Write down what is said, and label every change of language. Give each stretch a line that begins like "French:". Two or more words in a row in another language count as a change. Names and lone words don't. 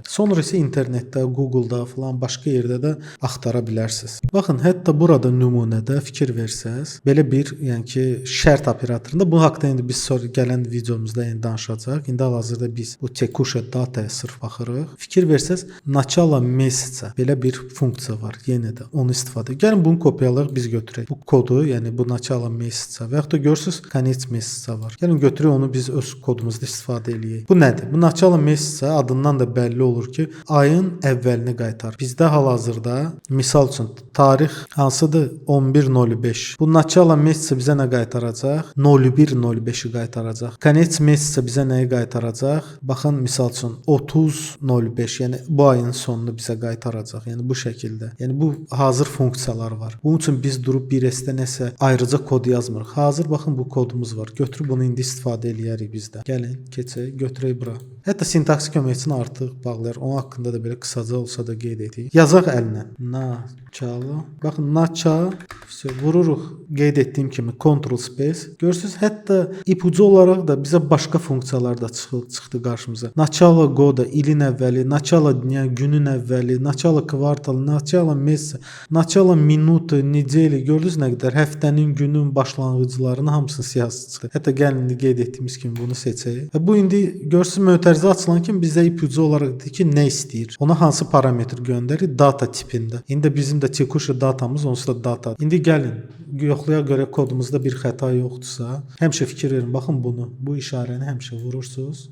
Azerbaijani: Sonra isə internetdə, Google-da falan başqa yerdə də axtara bilərsiniz. Baxın, hətta burada nümunədə fikir versəz, belə bir, yəni ki, şərt operatorunda bu haqqda indi biz sonra gələn videomuzda danışacağıq. İndi hal-hazırda biz bu tekuş dataya sırf baxırıq. Fikir versəz,
Russian: начало месяца
Azerbaijani: belə bir funksiya var. Yenə də onu istifadə. Gəlin bunu kopyalayaq, biz götürək. götürək. Bu kodu, yəni bu
Russian: начало месяца
Azerbaijani: və yaxud da görürsüz
Russian: конец месяца
Azerbaijani: var. Gəlin götürək onu biz öz kodumuzda istifadə eləyək. Bu nədir? Bu
Russian: начало месяца
Azerbaijani: adından da bəlli olur ki, ayın əvvəlini qaytarır. Bizdə hal-hazırda misal üçün tarix hansıdır? 11.05. Bu
Russian: начало месяца
Azerbaijani: bizə nə qaytaracaq? 01.05-i qaytaracaq.
Russian: Конец месяца
Azerbaijani: bizə nəyi qaytaracaq? Baxın misal üçün 30.05, yəni bu ayın sonunu bizə qaytaracaq. Yəni bu şəkildə. Yəni bu hazır funksiyalar var. Bunun üçün biz durub 1S-də nəsə ayrıca kod yazmırıq. Hazır baxın bu kodumuz var. Götürüb bunu indi istifadə eləyərik bizdə. Gəlin, keçək, götürək bura. Hətta sintaksi köməkçisini artıq bağlayır. Onun haqqında da belə qısaca olsa da qeyd etdik. Yazaq əllə. Начало. Baxın, начало. Vururuq. Qeyd etdiyim kimi Ctrl Space. Görürsüz, hətta ipucu olaraq da bizə başqa funksiyalar da çıxdı qarşımıza.
Russian: Начало года,
Azerbaijani: ilin əvvəli,
Russian: начало dня,
Azerbaijani: günün əvvəli,
Russian: начало kvartalı, начало месяца, начало минуты, недели.
Azerbaijani: Gördünüz nə qədər həftənin, günün başlanğıclarının hamısının siyahısı çıxdı. Hətta gəlin indi qeyd etdiyimiz kimi bunu seçək. Və bu indi görürsüz mötərizə açılan kimi bizə ipucu olaraq deyir ki, nə istəyir? Ona hansı parametr göndərir? Data tipində. İndi bizim də tekuş datamız onsuz da data. İndi gəlin yoxlaya görə kodumuzda bir xəta yoxdursa, həmişə fikir verin, baxın bunu, bu işarəni həmişə vurursunuz.